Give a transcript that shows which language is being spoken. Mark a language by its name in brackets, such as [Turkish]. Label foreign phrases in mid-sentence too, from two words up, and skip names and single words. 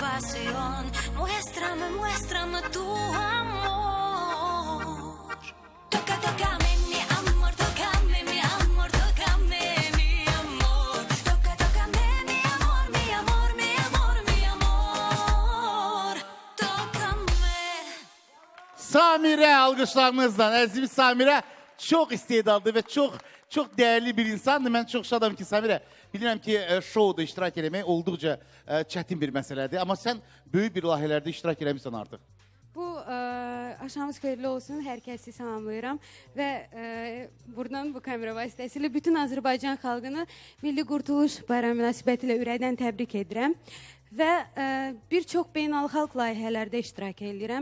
[Spanish] emoción. Muéstrame tu amor. Toca, tócame, mi amor, tócame, mi amor, tócame, mi amor. Toca, tócame, mi amor, mi amor, mi amor, mi amor. Tócame. [Azerbaijani] Samirə alqışlarınızla. Əzizim Samirə çox istedadlı və çox dəyərli bir insandır. Mən çox şadam ki, Samirə, bilirəm ki, şouda iştirak eləmək olduqca çətin bir məsələdir. Amma sən böyük bir layihələrdə iştirak eləmişsən artıq. Bu aşamız xeyirli olsun. Hər kəsi salamlayıram və buradan bu kamera vasitəsilə bütün Azərbaycan xalqını Milli Qurtuluş Bayramı münasibətilə ürəkdən təbrik edirəm və bir çox beynəlxalq layihələrdə iştirak edirəm.